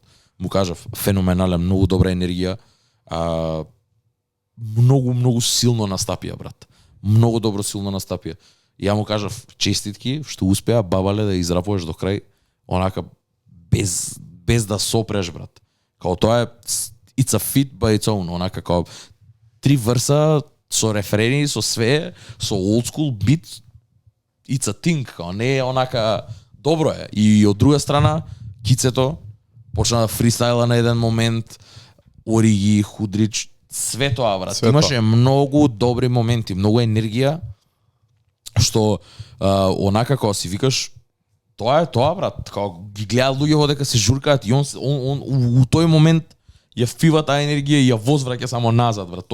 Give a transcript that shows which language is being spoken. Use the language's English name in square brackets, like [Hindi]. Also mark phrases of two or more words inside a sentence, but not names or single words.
[Macedonian] Му кажав феноменален, многу добра енергија, многу силно настапија брат. Многу добро силно настапија. Ја му кажав честитки што успеа бабале да израпуваш до крај онака без да сопреш брат. Као тоа е [English] it's a fit by its own, онака као 3 врса со рефрени, со све, со old school beat, it's a thing, [Macedonian] као не е онака добро е. И од друга страна, Кицето почна да фристайла на еден момент, Ориги, Худрич, све тоа брат. Имаше многу добри моменти, многу енергија, што онака кога си викаш тоа е тоа брат, кога ги гледаат луѓе дека се журкаат и он у тој момент ја фива таа енергија и ја возвраќа само назад брат.